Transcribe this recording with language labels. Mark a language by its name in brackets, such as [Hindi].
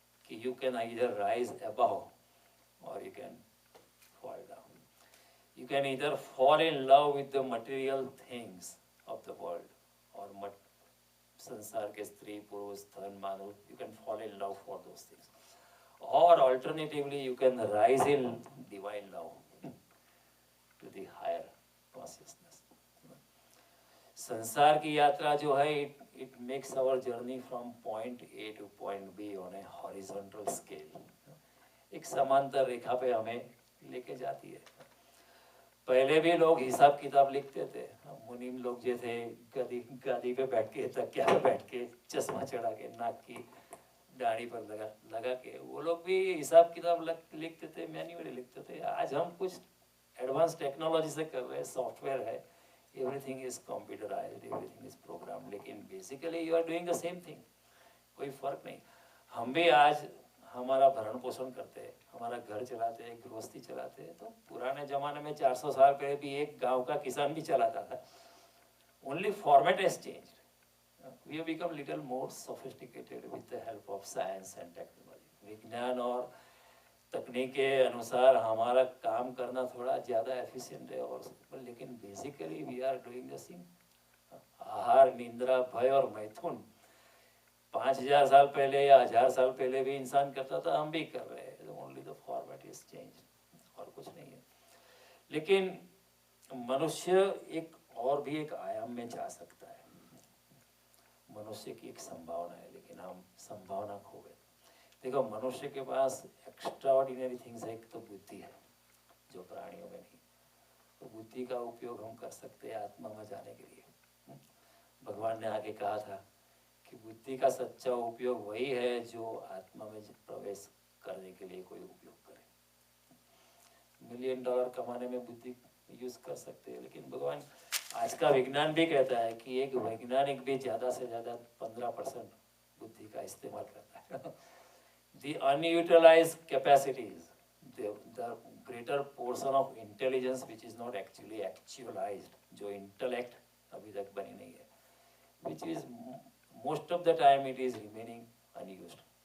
[English] कि you can either rise above or you can fall down. You can either fall in love with the material things of the world, [Hindi] और संसार के स्त्री पुरुष धन मानव, [English] You can fall in love for those things. Or alternatively, you can rise in divine love to the higher consciousness. [Hindi] संसार की यात्रा जो है, [English] it makes our journey from point A to point B on a horizontal scale. [Hindi] एक समांतर रेखा पे हमें लेके जाती है. पहले भी लोग हिसाब किताब लिखते थे. मुनीम लोग जो थे, गादी पे बैठ के, तकिया पे बैठ के, चश्मा चढ़ा के, नाक की दाढ़ी पर लगा के वो लोग भी हिसाब किताब लिखते थे, मैन्युअली लिखते थे. आज हम कुछ एडवांस टेक्नोलॉजी से कर रहे हैं, सॉफ्टवेयर है, [English] everything is computerized, everything is program, [Hindi] लेकिन [English] Basically you are doing the same thing. [Hindi] कोई फर्क नहीं. हम भी आज हमारा भरण पोषण करते हैं, हमारा घर चलाते हैं, गृहस्थी चलाते हैं. तो पुराने जमाने में 400 साल पहले भी एक गाँव का किसान भी चलाता था. [English] Only format has changed. We have become little more sophisticated with the help of science and technology. [Hindi] विज्ञान और तकनीक के अनुसार हमारा काम करना थोड़ा ज़्यादा एफिशिएंट है, और लेकिन basically [English] We are doing the same. [Hindi] आहार, निंद्रा, भय और मैथुन 5000 साल पहले या 1000 साल पहले भी इंसान करता था, हम भी कर रहे हैं. [English] only the format is change, [Hindi] और कुछ नहीं है. लेकिन मनुष्य एक और भी एक आयाम में जा सकता है. मनुष्य की एक संभावना है, लेकिन हम संभावना खो गए. देखो, मनुष्य के पास [English] extraordinary things [Hindi] है. एक तो बुद्धि है जो प्राणियों में नहीं. तो बुद्धि का उपयोग हम कर सकते हैं आत्मा में जाने के लिए. भगवान ने आगे कहा था कि बुद्धि का सच्चा उपयोग वही है जो आत्मा में प्रवेश करने के लिए कोई उपयोग करे. $1 मिलियन कमाने में बुद्धि यूज कर सकते हैं, लेकिन भगवान, आज का विज्ञान भी कहता है कि एक वैज्ञानिक भी ज़्यादा से ज़्यादा 15% बुद्धि का इस्तेमाल करता है. [English] The unutilized capacities, the greater portion of intelligence which is not actually actualized, [Hindi] जो intellect अभी तक बनी नहीं है, [English] which is most of the time it is remaining unused.